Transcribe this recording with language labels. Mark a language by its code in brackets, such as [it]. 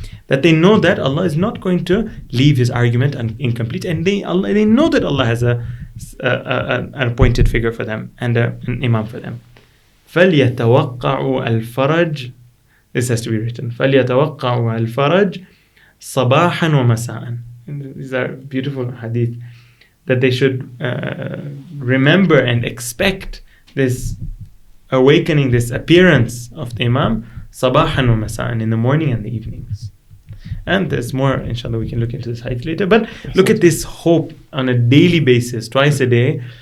[en] That they know that Allah is not going to leave His argument incomplete, and they know that Allah has an appointed figure for them and an imam for them. [ar] فَلْيَتَوَقَّعُوا الْفَرَجِ, [en] this has to be written, [ar] فَلْيَتَوَقَّعُوا الْفَرَجِ صَبَاحًا وَمَسَاءً. [en] These are beautiful hadith, that they should remember and expect this awakening, this appearance of the imam, [ar] صَبَاحًا وَمَسَاءً, [en] in the morning and the evenings. And there's more, inshallah, we can look into this hadith later. But look at this hope on a daily basis, twice a day.